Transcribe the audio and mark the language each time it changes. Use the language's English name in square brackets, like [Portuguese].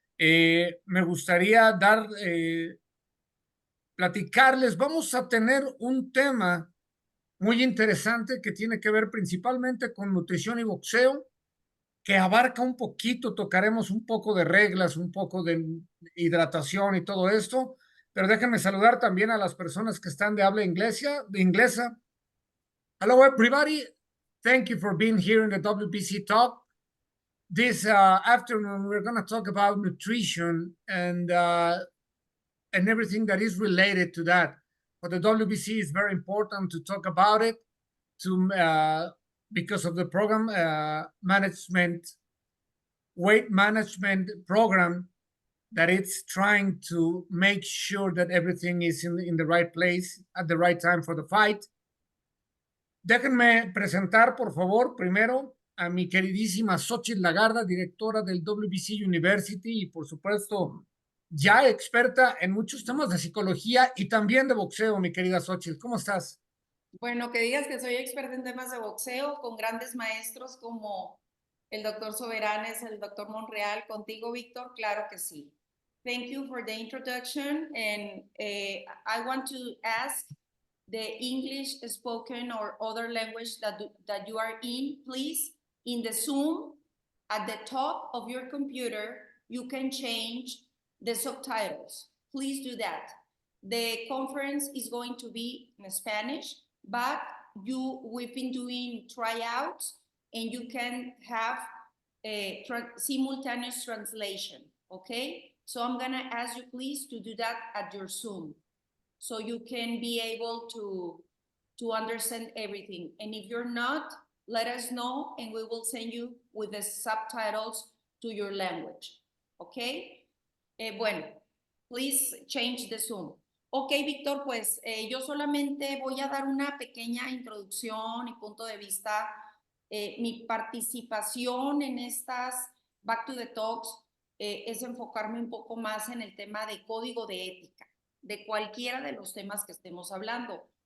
[Spanish] Me gustaría platicarles, vamos a tener un tema muy interesante que tiene que ver principalmente con nutrición y boxeo que abarca un poquito, tocaremos un poco de reglas, un poco de hidratación y todo esto, pero déjenme saludar también a las personas que están de habla inglesa. [English] Hello everybody, thank you for being here in the WBC Talk. This afternoon we're going to talk about nutrition and everything that is related to that. For the WBC, it's very important to talk about it to because of the program management weight management program that it's trying to make sure that everything is in the right place at the right time for the fight. [Spanish] Déjenme presentar, por favor, primero a mi queridísima Xochitl Lagarda, directora del WBC University y, por supuesto, ya experta en muchos temas de psicología y también de boxeo, mi querida Xochitl. ¿Cómo estás? Bueno, que digas que soy experta en temas de boxeo con grandes maestros como el doctor Soberanes, el doctor Monreal, contigo, Víctor, claro que sí. [English] Thank you for the introduction, and I want to ask the English spoken or other language that you are in, please, in the Zoom, at the top of your computer, you can change the subtitles. Please do that. The conference is going to be in Spanish, but we've been doing tryouts and you can have a simultaneous translation, okay? So I'm gonna ask you please to do that at your Zoom so you can be able to understand everything. And if you're not, let us know and we will send you with the subtitles to your language, okay? Bueno, please change the Zoom. [Spanish] Ok, Víctor, pues yo solamente voy a dar una pequeña introducción y punto de vista. Mi participación en estas Back to the Talks es enfocarme un poco más en el tema de código de ética, de cualquiera de los temas que estemos hablando.